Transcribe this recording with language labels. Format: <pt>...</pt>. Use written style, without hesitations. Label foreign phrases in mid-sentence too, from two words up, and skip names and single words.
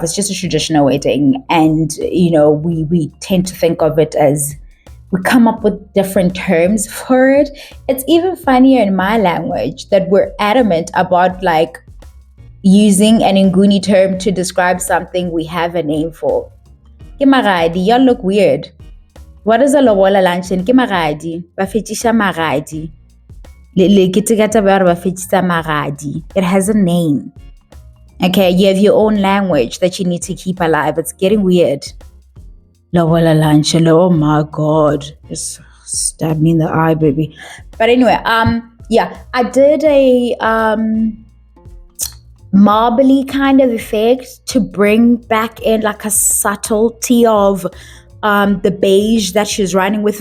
<en>It's just a traditional wedding. And, you know, we tend to think of it as, we come up with different terms for it. It's even funnier in my language that we're adamant about like using an Nguni term to describe something we have a name for.</en> <nso>Ke magadi,</nso> <en>y'all look weird. What is a lobola luncheon?</en> <nso>Ke magadi, ba fetisha magadi. Le kitikata ba ba fetisa magadi.</nso> <en>It has a name. Okay, you have your own language that you need to keep alive. It's getting weird. Lobola luncheon, oh my god. Just stab me in the eye, baby. But anyway, yeah, I did a marbly kind of effect to bring back in like a subtlety of the beige that she's running with.</en>